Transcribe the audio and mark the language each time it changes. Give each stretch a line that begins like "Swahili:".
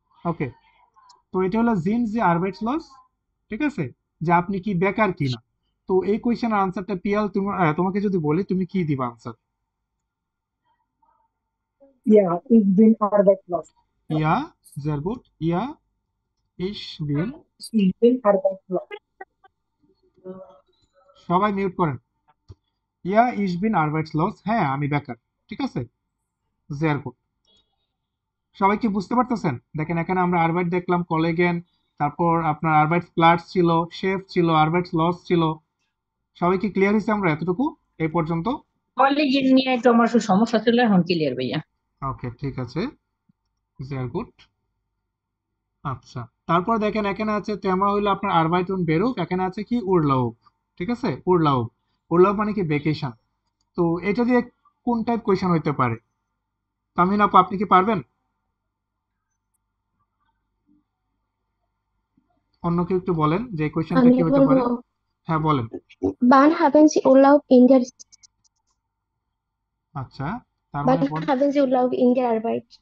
Bangla: ওকে, তো এটা হলো জিন্ড জি আরবাইটস লস, ঠিক আছে, যে আপনি কি বেকার কিনা। তো এই কোয়েশ্চেনের আনসারটা পিয়াল তোমাকে যদি বলি তুমি কি দিবা answer?
German: Ja, ich bin arbeitslos. ইয়া, sehr gut, ইয়া ich bin, Ich bin arbeitslos.
Bangla: সবাই মিউট করেন। ইয়া
German: ich bin arbeitslos,
Bangla: হ্যাঁ আমি বেকার, ঠিক আছে,
German: sehr gut।
Bangla: সবাই কি বুঝতে পারতেছেন? দেখেন এখানে আমরা আরবাইট দেখলাম, কলেগেন, তারপর আপনার আরবাইট প্লাস ছিল, শেফ ছিল, আরবাইট লস ছিল। সবাই কি ক্লিয়ার হয়েছে আমরা এতটুকু এই পর্যন্ত? কলিগের নিয়ে একটু আমার একটু সমস্যা ছিল, এখন ক্লিয়ার ভাইয়া। ওকে, ঠিক আছে, ভেরি গুড। আচ্ছা, তারপর দেখেন এখানে আছে তেমা হইলো আপনার আরবাইটুন বেরুক, এখানে আছে কি উরলাউব, ঠিক আছে, উরলাউব। উরলাউব মানে কি ভেকেশন। তো এটা দিয়ে কোন টাইপ কোয়েশ্চেন হইতে পারে? তামিন আপু আপনি কি পারবেন? অন্য কেউ একটু বলেন যে এই কোয়েশ্চেনটা আমি কি হইতে বলবো পারে। হ্যাঁ বলেন।
German: wann haben Sie Urlaub in der
Bangla: আচ্ছা, তার
German: wann
Bangla: মানে
German: haben Sie Urlaub in der Arbeit?